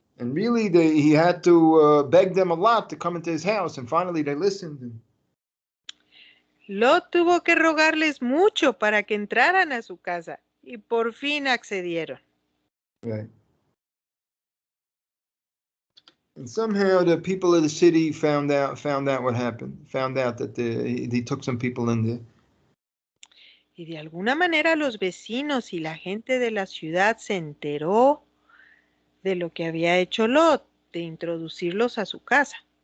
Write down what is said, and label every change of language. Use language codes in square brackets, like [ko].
[en] And really, he had to beg them a lot to come into his house, and finally they listened. [es] Lot tuvo que rogarles mucho para que entraran a su casa, y por fin accedieron. [en] Right. And somehow the people of the city found out what happened. Found out that he took some people in there. [es] Y de alguna manera los vecinos y la gente de la ciudad se enteró de lo que había hecho Lot, de introducirlos a su casa.